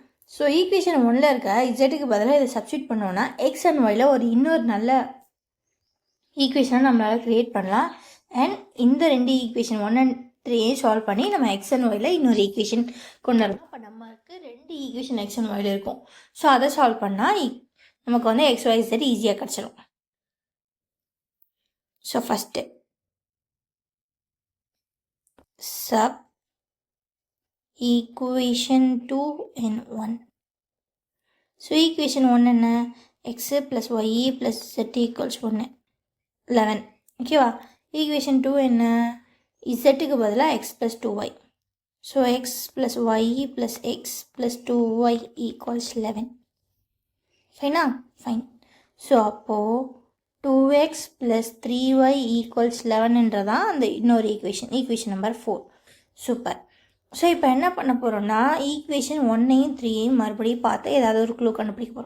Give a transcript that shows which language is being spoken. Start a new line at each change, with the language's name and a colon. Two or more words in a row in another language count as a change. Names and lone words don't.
English: so equation
Tamil: 1ல் இருக்க இசட்டுக்கு பதிலாக இதை சப்ஸ்டியூட் பண்ணோன்னா
English: x and y
Tamil: ஒரு இன்னொரு நல்ல ஈக்குவேஷனை நம்மளால் க்ரியேட் பண்ணலாம். அண்ட் இந்த 2 ஈக்குவேஷன் 1 and 3 சால்வ் பண்ணி நம்ம
English: x and y
Tamil: இன்னொரு ஈக்குவேஷன் கொண்டு வரலாம். அப்போ நமக்கு 2 ஈக்குவேஷன்
English: x and y
Tamil: இருக்கும். ஸோ அதை சால்வ் பண்ணால் நமக்கு வந்து
English: x y z easy
Tamil: கிடச்சிடும்.
English: so first sub equation 2 and 1. So equation 1 என்ன? x plus y plus z equals 1, 11.
Tamil: ஓகேவா? equation 2 என்ன? zக்கு பதிலாக
English: x plus 2y. So x plus y plus x plus 2y equals 11. fine? fine.
Tamil: ஸோ அப்போது
English: 2x plus 3y equals
Tamil: 11ன்றதான் அந்த இன்னொரு
English: equation number 4.
Tamil: சூப்பர். ஸோ இப்போ என்ன பண்ண போகிறோம்னா, ஈக்குவேஷன் 1ஐயும் 3ஐயும் மறுபடியும் பார்த்து ஏதாவது ஒரு க்ளூ கண்டுபிடிக்க போகிறோம்.